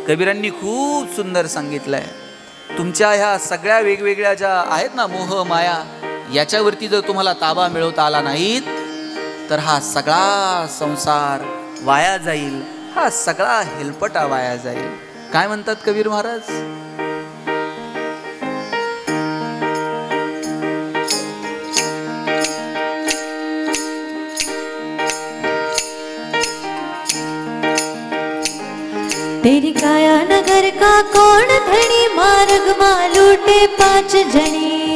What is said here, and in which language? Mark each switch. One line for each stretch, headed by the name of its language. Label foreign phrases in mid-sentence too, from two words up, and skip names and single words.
Marathi: कबीरांनी खूप सुंदर सांगितलंय, तुमच्या ह्या सगळ्या वेगवेगळ्या ज्या आहेत ना मोह, माया, याच्यावरती जर तुम्हाला ताबा मिळवता आला नाहीत तर हा सगळा संसार वाया जाईल, हा सगळा हेलपटा वाया जाईल. काय म्हणतात कबीर महाराज?
Hindi: तेरी काया नगर का कौन धनी, मार्ग मां लूटे 5 जनी.